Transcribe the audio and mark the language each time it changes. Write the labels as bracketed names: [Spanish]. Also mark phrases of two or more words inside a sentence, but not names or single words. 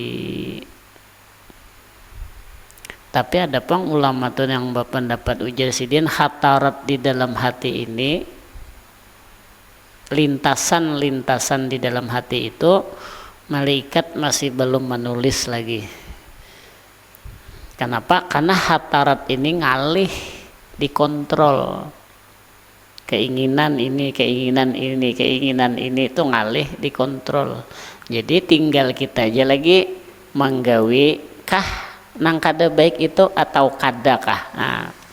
[Indonesian] Tapi ada pang ulama tuh yang berpendapat [Banjar] ujar sidin [Indonesian] khatarat di dalam hati ini, lintasan-lintasan di dalam hati itu malaikat masih belum menulis lagi. Kenapa? Karena hatarat ini ngalih, dikontrol. Keinginan ini itu ngalih, dikontrol. [Banjar] Jadi tinggal kita aja lagi menggawi kah nang kada baik itu atau kada kah.